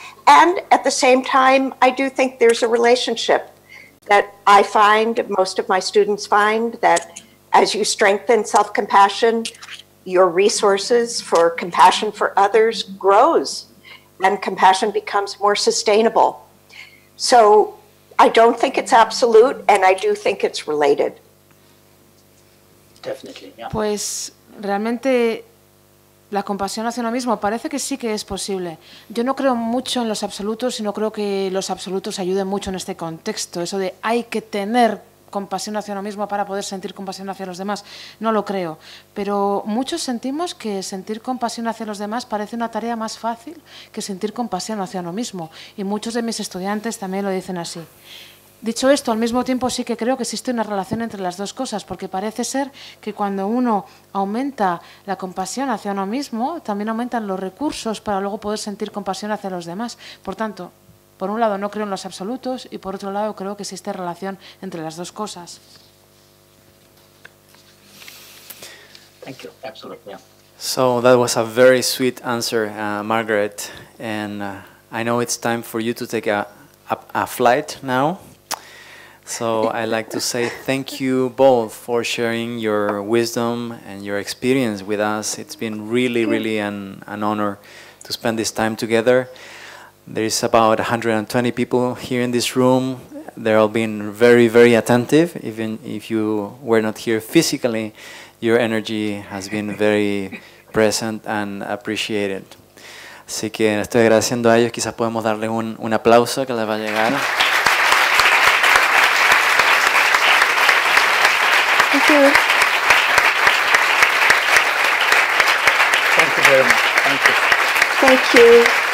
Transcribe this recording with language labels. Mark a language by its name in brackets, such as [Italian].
[English] And at the same time, I do think there's a relationship that I find, most of my students find, that as you strengthen self-compassion, your resources for compassion for others grows and compassion becomes more sustainable. So I don't think it's absolute, and I do think it's related. Definitely, yeah. [Spanish] Pues realmente la compasión hacia uno mismo parece que sí que es posible. Yo no creo mucho en los absolutos y no creo que los absolutos ayuden mucho en este contexto. Eso de hay que tener compasión hacia uno mismo para poder sentir compasión hacia los demás, no lo creo. Pero muchos sentimos que sentir compasión hacia los demás parece una tarea más fácil que sentir compasión hacia uno mismo. Y muchos de mis estudiantes también lo dicen así. Dicho esto, al mismo tiempo sí que creo que existe una relación entre las dos cosas, porque parece ser que cuando uno aumenta la compasión hacia uno mismo, también aumentan los recursos para luego poder sentir compasión hacia los demás. Por tanto, por un lado no creo en los absolutos y por otro lado creo que existe relación entre las dos cosas. [English] Thank you. Absolutely. Yeah. So that was a very sweet answer, Margaret. And I know it's time for you to take a flight now. So I'd like to say thank you both for sharing your wisdom and your experience with us. It's been really an honor to spend this time together. There is about 120 people here in this room. They're all been very attentive. Even if you were not here physically, your energy has been very present and appreciated. [Spanish] Así que estoy agradeciendo a ellos. Quizás podemos darle un aplauso que les va a llegar. [English] Thank you. Thank you very much. Thank you. Thank you.